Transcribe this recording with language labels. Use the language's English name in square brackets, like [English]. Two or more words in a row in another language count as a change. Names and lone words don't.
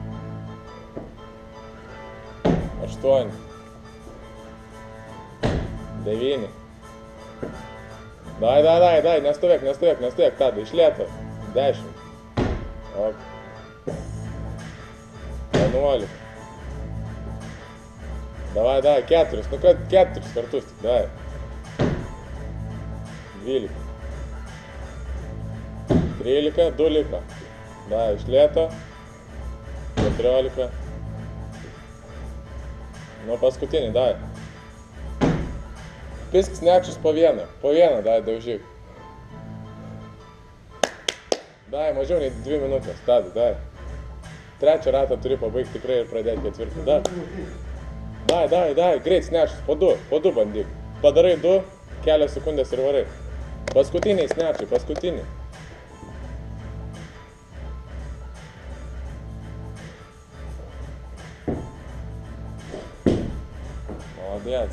[Lithuanian] 8, 9, dai, nestovėk, tada, iš lėto, 10, 11, davai, 4, nu kad 4 kartus, davai, 12, 13, 2 liko. Da, iš lėto. 14. Nu, paskutinį, dai. Pisk snekčius po vieną. Po vieną, dai, daužyk. Dai, mažiau nei 2 minutės. Tada, dai. 3 ratą turi pabaigti tikrai ir pradėti 4. Dai, greit snekčius. Po 2 bandyk. Padarai 2, kelios sekundės ir varai. Paskutiniai snekčiai, paskutiniai. Malodėts.